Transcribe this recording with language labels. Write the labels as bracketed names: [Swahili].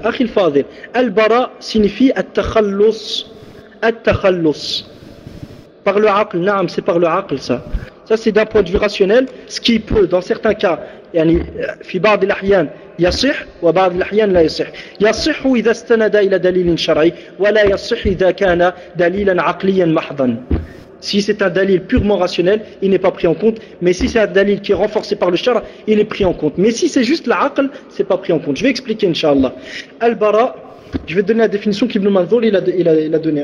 [French] Akhi al-fadil, al-bara signifie at-takhallus. At-takhallus. Par le aql, na'am, c'est par le aql, ça. Ça c'est d'un point de vue rationnel, ce qui peut, dans certains cas, [Arabic] yani, fi ba'd al-ahyan, يصح وبعض الأحيان لا يصح. يصح إذا استند إلى دليل شرعي ولا يصح إذا كان دليلا عقليا محضا. [French] Si c'est un dalil purement rationnel, il n'est pas pris en compte. Mais si c'est un dalil qui est renforcé par le shara, il est pris en compte. Mais si c'est juste l'aql, c'est pas pris en compte. Je vais expliquer, inshallah. Al-bara, je vais te donner la définition qu'Ibn Manzoor il a donné.